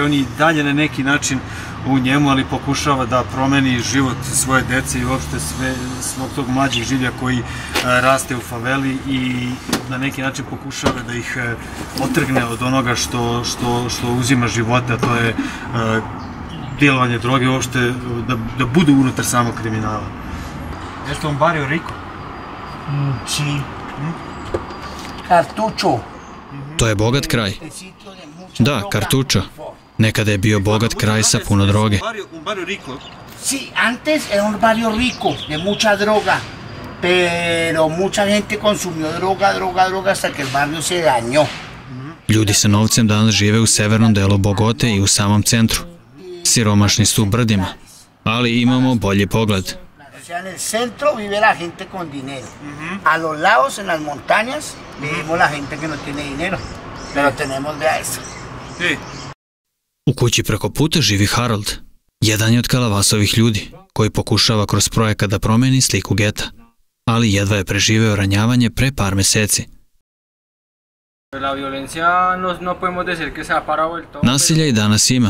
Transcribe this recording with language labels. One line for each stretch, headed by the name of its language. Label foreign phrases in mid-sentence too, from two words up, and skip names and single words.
Serbian: On je i dalje na neki način u njemu, ali pokušava da promeni život svoje dece i uopšte svog tog mlađeg življa koji raste u faveli i na neki način pokušava da ih otrgne od onoga što uzima života, a to je djelovanje droge, uopšte da budu unutar samog kriminala. Nešto on Barrio Rico?
Spanish: Sí. Cartucho.
Serbian: To je bogat kraj. Da, Cartucho. Nekada je bio bogat kraj sa puno droge.
Spanish: Un Barrio Rico? Sí, antes era un barrio rico, de mucha droga, pero mucha gente consumió droga hasta que el barrio se dañó.
Serbian: Ljudi sa novcem danas žive u severnom delu Bogote i u samom centru. Siromašni su u brdima, ali imamo bolji pogled.
Spanish: O sea, en el centro vive la gente con dinero. A los lados, en las montañas, vivimos la gente que no tiene dinero. Pero tenemos, vea esto.
Serbian: U kući preko puta živi Harold. Jedan je od Kalavasovih ljudi, koji pokušava kroz projekat da promeni sliku geta, ali jedva je preživeo ranjavanje pre par meseci. Nasilja i danas ima.